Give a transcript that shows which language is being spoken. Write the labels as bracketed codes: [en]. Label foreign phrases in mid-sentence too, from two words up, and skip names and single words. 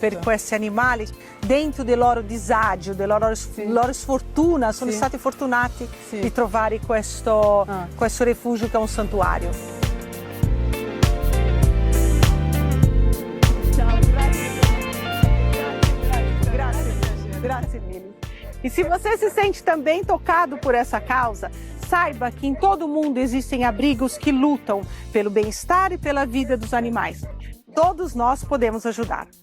[it] Per questi animali, dentro del loro disagio, della loro sfortuna, sono stati fortunati di trovare questo rifugio che è un santuario. Ciao, Grazie mille. [pt] E se você se sente também tocado por essa causa, saiba que em todo o mundo existem abrigos que lutam pelo bem-estar e pela vida dos animais. Todos nós podemos ajudar.